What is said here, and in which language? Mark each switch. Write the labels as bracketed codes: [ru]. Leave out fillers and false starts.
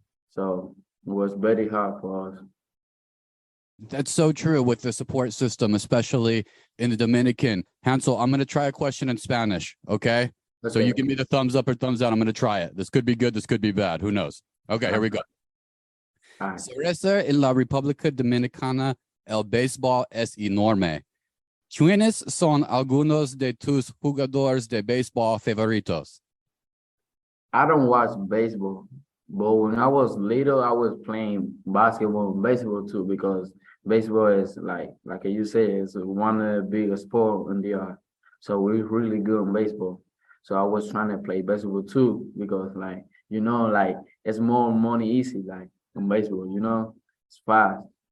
[en] So it was very hard for us. That's so true with the support system, especially in the Dominican. Hansel, I'm going to try a question in Spanish. Okay. So you give me the thumbs up or thumbs down. I'm going to try it. This could be good. This could be bad. Who knows? Okay, here we go. Alright. [es] Cereza en la República Dominicana, el béisbol es enorme. ¿Quiénes son algunos de tus jugadores de béisbol favoritos? [en] I don't watch baseball, but when I was little, I was playing basketball and baseball too because baseball is like you say, it's one of the biggest sport in the art. So we're really good in baseball. So I was trying to play baseball too because like you know like it's more money easy like in baseball, you know, it's fast.